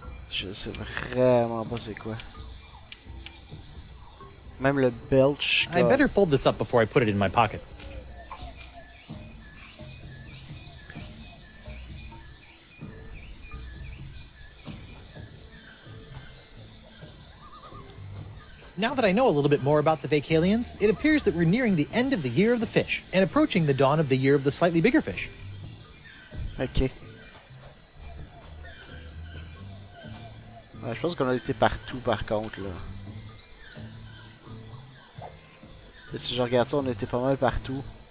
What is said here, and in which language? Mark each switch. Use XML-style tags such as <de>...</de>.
<fr>Je sais vraiment pas c'est quoi. Même le belch.</fr> <en>I better fold this up before I put it in my pocket. Now that I know a little bit more about the Vacalians, it appears that we're nearing the end of the Year of the Fish and approaching the dawn of the Year of the Slightly Bigger Fish. Ok.</en> <fr>Ouais, je pense qu'on a été partout par contre là. Et si je regarde ça, on a été pas mal partout.</fr>